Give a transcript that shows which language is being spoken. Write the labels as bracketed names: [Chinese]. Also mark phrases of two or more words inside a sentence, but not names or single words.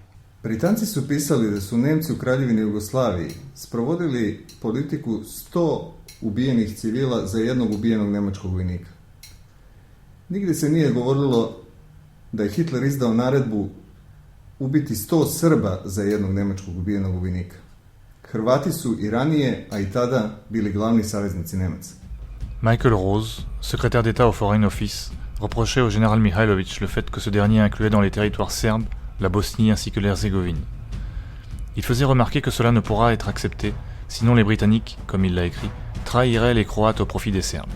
[Serbian] Britanci su pisali da su Nemci u Kraljevini Jugoslaviji sprovodili politiku 100 ubijenih civila za jednog ubijenog nemačkog vojnika. Nigde se nije govorilo da je Hitler izdao naredbu ubiti 100 Srba za jednog nemačkog ubijenog vojnika. Hrvati su i ranije, a i tada, bili glavni saveznici Nemaca. [French] Michael Rose, secrétaire d'État au Foreign Office, reprochait au général Mihailović le fait que ce dernier incluait dans les territoires serbes la Bosnie ainsi que l'Herzégovine. Il faisait remarquer que cela ne pourra être accepté, sinon les Britanniques, comme il l'a écrit, trahiraient les Croates au profit des Serbes.